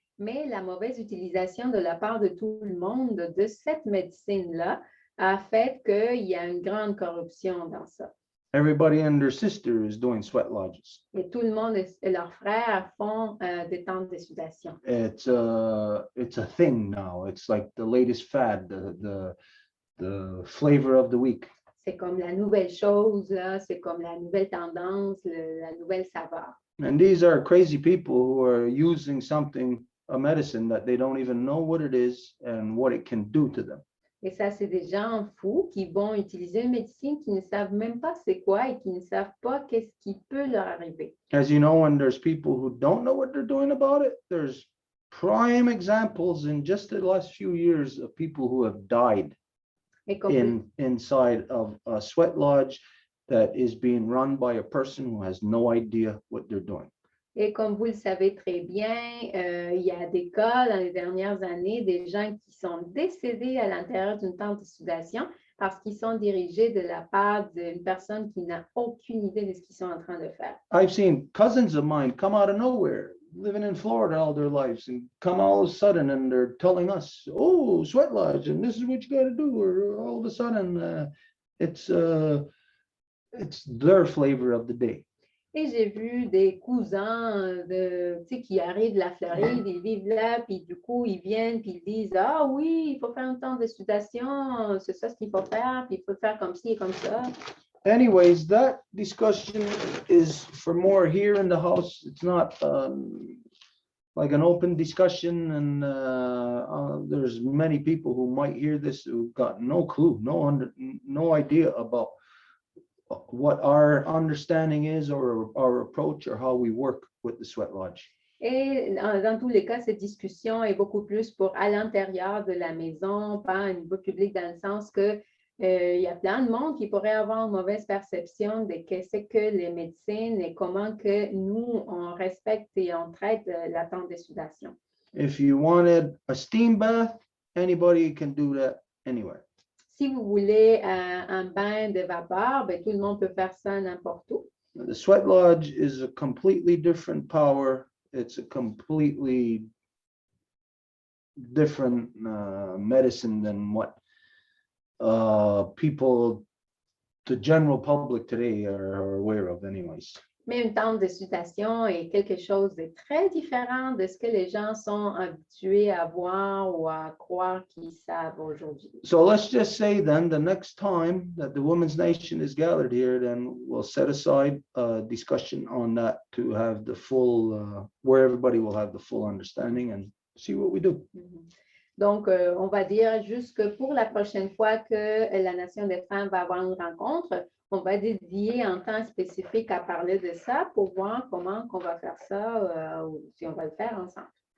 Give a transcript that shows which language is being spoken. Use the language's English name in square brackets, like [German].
[French] Mais la mauvaise utilisation de la part de tout le monde de cette médecine-là a fait qu'il y a une grande corruption dans ça. [English] Everybody and their sister is doing sweat lodges. [French] Et tout le monde et leurs frères font des temps de sudation. [English] It's a thing now. It's like the latest fad, the flavor of the week. [French] C'est comme la nouvelle chose, là, c'est comme la nouvelle tendance, la nouvelle saveur. [English] And these are crazy people who are using something, a medicine that they don't even know what it is and what it can do to them. [French] Et ça, c'est des gens fous qui vont utiliser une médecine qui ne savent même pas c'est quoi et qui ne savent pas qu'est-ce qui peut leur arriver. [English] As you know, when there's people who don't know what they're doing about it, there's prime examples in just the last few years of people who have died inside of a sweat lodge that is being run by a person who has no idea what they're doing. [French] Et comme vous le savez très bien, il y a des cas dans les dernières années, des gens qui sont décédés à l'intérieur d'une tente de sudation parce qu'ils sont dirigés de la part d'une personne qui n'a aucune idée de ce qu'ils sont en train de faire. [English] I've seen cousins of mine come out of nowhere, living in Florida all their lives, and come all of a sudden and they're telling us, oh, sweat lodge, and this is what you got to do. Or all of a sudden, it's their flavor of the day. [French] Et j'ai vu des cousins qui arrivent de la Floride, ils vivent là, puis du coup, ils viennent, puis ils disent, ah oui, il faut faire un temps de sudation, c'est ça ce qu'il faut faire, puis il faut faire comme ci et comme ça. [English] Anyways, that discussion is for more here in the house. It's not like an open discussion, and there's many people who might hear this who've got no clue, no idea about what our understanding is or our approach or how we work with the sweat lodge. [French] Et dans tous les cas, cette discussion est beaucoup plus pour à l'intérieur de la maison, pas à niveau public, dans le sens que il y a plein de monde qui pourrait avoir une mauvaise perception de ce que les médecines et comment que nous, on respecte et on traite la tente de sudation. [English] If you wanted a steam bath, anybody can do that anywhere. [French] Si vous voulez un bain de vapeur, ben, tout le monde peut faire ça n'importe où. [English] The sweat lodge is a completely different power. It's a completely different medicine than what people, the general public today are aware of anyways. [French] Mais une tente de sudation est quelque chose de très différent de ce que les gens sont habitués à voir ou à croire qu'ils savent aujourd'hui. [English] So let's just say then the next time that the Women's Nation is gathered here, then we'll set aside a discussion on that to have the full, where everybody will have the full understanding and see what we do. [French] Donc, on va dire juste que pour la prochaine fois que la Nation des femmes va avoir une rencontre, on va dédier un temps spécifique à parler de ça pour voir comment on va faire ça ou si on va le faire ensemble.